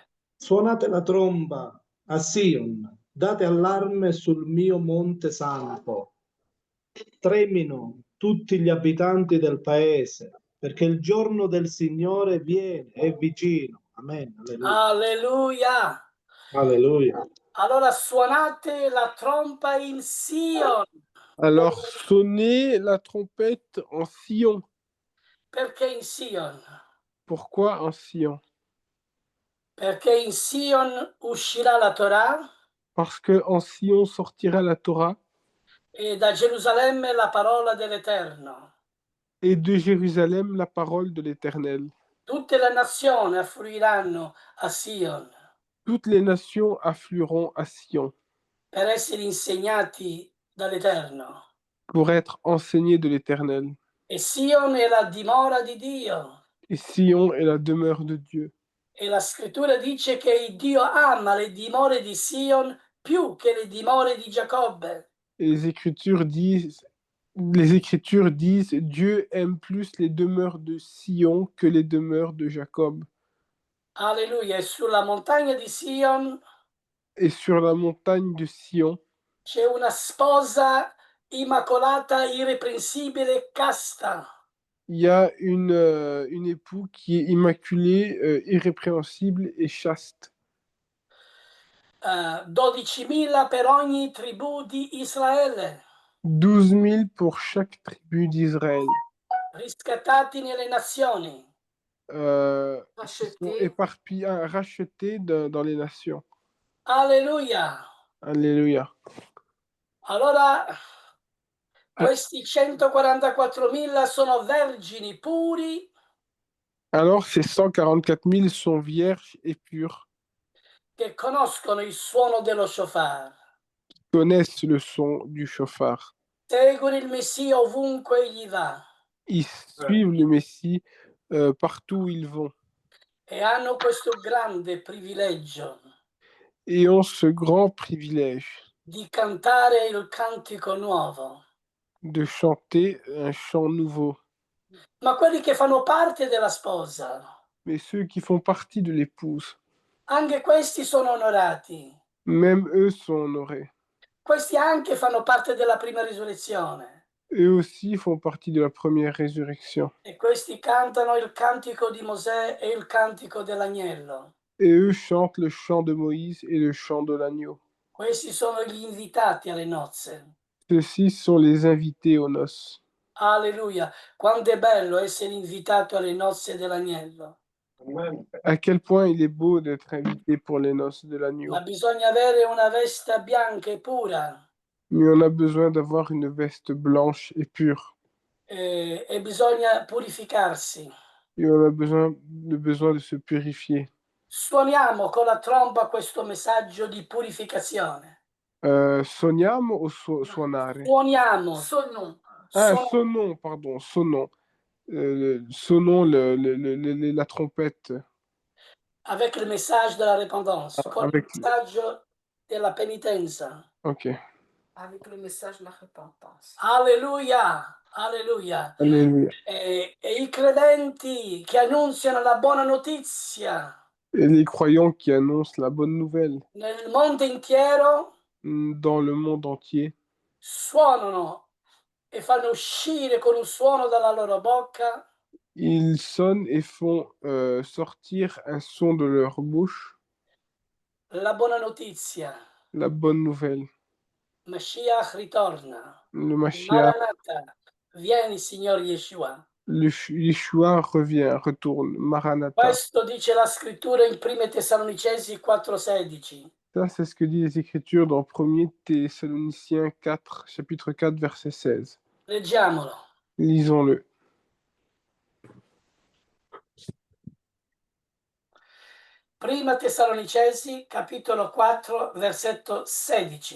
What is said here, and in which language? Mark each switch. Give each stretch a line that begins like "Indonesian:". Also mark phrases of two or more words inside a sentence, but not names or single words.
Italian: Suonate la tromba a Sion, date allarme sul mio monte santo. Tremino tutti gli abitanti del paese, perché il giorno del Signore viene, è vicino. Amen. Alleluia. Alleluia. Alleluia. Allora suonate la trompa in Sion.
French: Alors, sonnez la trompette en Sion.
Italian: Perché in Sion?
French: Pourquoi en Sion?
Italian: Perché in Sion uscirà la Torah
French: Parce que en Sion sortira la Torah
Italian: e da Gerusalemme la parola dell'Eterno.
French: et de Jérusalem la parole de l'Éternel.
Italian: Tutte le nazioni affluiranno a Sion
French: Toutes les nations afflueront à Sion
Italian: per essere insegnati dall'Eterno.
French: pour être enseignées de l'Éternel.
Italian: E Sion è la dimora di Dio.
French: Et Sion est la demeure de Dieu.
Italian: E la scrittura dice che Dio ama le dimore di Sion più che le dimore di Giacobbe.
French: Et les Écritures disent, Dieu aime plus les demeures de Sion que les demeures de Jacob.
Italian: Alleluia. E sulla montagna di Sion
French: Et sur la montagne de Sion,
Italian: c'è una sposa immacolata, irreprensibile, casta.
French: il y a une époux qui est immaculée, irrépréhensible et chaste.
Italian: 12.000 per ogni tribù di Israele,
French: 12 000 pour chaque tribu d'Israël.
Italian: riscattati nelle nazioni.
French: Qui sont éparpillés, rachetés dans les nations.
Italian: Alleluia.
French: Alléluia.
Italian: Allora, questi 144.000 sono vergini puri
French: Alors, ces 144 000 sont vierges et pures,
Italian: che conoscono il suono dello shofar.
French: connaissent le son du chauffard.
Italian: Seguono il Messia ovunque egli va
French: Ils suivent le Messie partout où ils vont
Italian: e hanno questo grande privilegio
French: et ont ce grand privilège
Italian: di cantare il cantico nuovo.
French: de chanter un chant nouveau.
Italian: Ma quelli che fanno parte della sposa,
French: Mais ceux qui font partie de l'épouse,
Italian: anche questi sono onorati.
French: même eux sont honorés.
Italian: Questi anche fanno parte della prima risurrezione.
French: Eux aussi font partie de la première résurrection.
Italian: E questi cantano il cantico di Mosè e il cantico dell'agnello.
French: Et eux chantent le chant de Moïse et le chant de l'agneau.
Italian: Questi sono gli invitati alle nozze.
French: Ceux-ci sont les invités aux noces.
Italian: Alleluia. Quanto è bello essere invitato alle nozze dell'agnello.
French: À quel point il est beau d'être invité pour les noces de l'agneau.
Italian: Ma bisogna avere una veste bianca e pura.
French: Mais on a besoin d'avoir une veste blanche et pure.
Italian: E bisogna purificarsi.
French: Et on a besoin de se purifier.
Italian: Suoniamo con la tromba questo messaggio di purificazione. Sogniamo o suonare? Suoniamo.
French: Ah, sonnons, pardon, sonnons. Sonnons la trompette. Avec le message de la repentance, con Avec-
Italian: il messaggio della penitenza. Ok.
French: Avec le message de la repentance.
Italian: Alleluia, alleluia.
French: Alléluia.
Italian: E i credenti che annunziano la buona notizia
French: Et les croyants qui annoncent la bonne nouvelle
Italian: nel mondo intero
French: dans le monde entier
Italian: suonano e fanno uscire con un suono dalla loro bocca
French: ils sonnent et font sortir un son de leur bouche
Italian: La buona notizia.
French: la bonne nouvelle.
Italian: Mashiach ritorna.
French: Le Mashiach,
Italian: Maranatha. Vieni, Signor Yeshua.
French: Yeshua revient, retourne, Maranatha.
Italian: Questo dice la scrittura in 1 Tessalonicesi 4,16.
French: Ça, c'est ce que dit les Écritures dans 1 Thessaloniciens 4, chapitre 4, verset 16.
Italian: Leggiamolo.
French: Lisons-le.
Italian: Prima Tessalonicesi, capitolo 4, versetto 16.